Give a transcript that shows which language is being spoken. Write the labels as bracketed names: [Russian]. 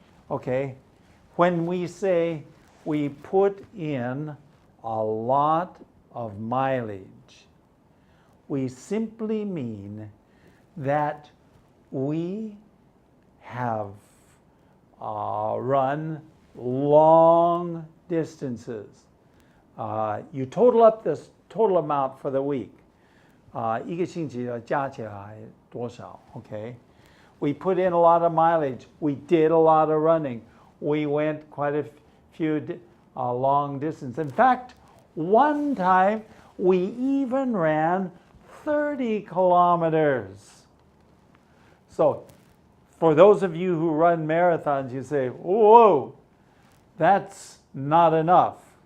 [English] Okay, when we say we put in a lot of mileage, we simply mean that we have run long distances. You total up this total amount for the week. [Chinese] 一个星期加起来多少, okay? [English] We put in a lot of mileage. We did a lot of running. We went quite a few long distance. In fact, one time we even ran 30 kilometers. So, for those of you who run marathons, you say, whoa, that's not enough.